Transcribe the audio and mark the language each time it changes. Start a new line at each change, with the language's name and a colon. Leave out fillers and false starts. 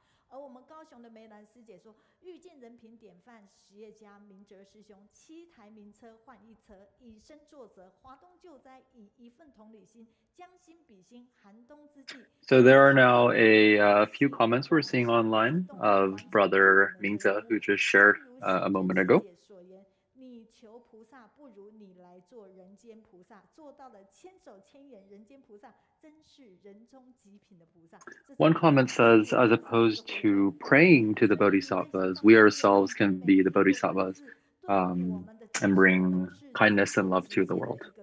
Chinese: 而我们高雄的梅兰师姐说，遇见人品典范实业家明哲师兄，7台名车换1车，以身作则，华东救灾，以一份同理心，将心比心，寒冬之际。
English: So there are now a few comments we're seeing online of Brother Mingze, who just shared a moment ago.
Chinese: 你求菩萨，不如你来做人间菩萨，做到了千手千眼人间菩萨，真是人中极品的菩萨。
English: One comment says, as opposed to praying to the bodhisattvas, we ourselves can be the bodhisattvas and bring kindness and love to the world.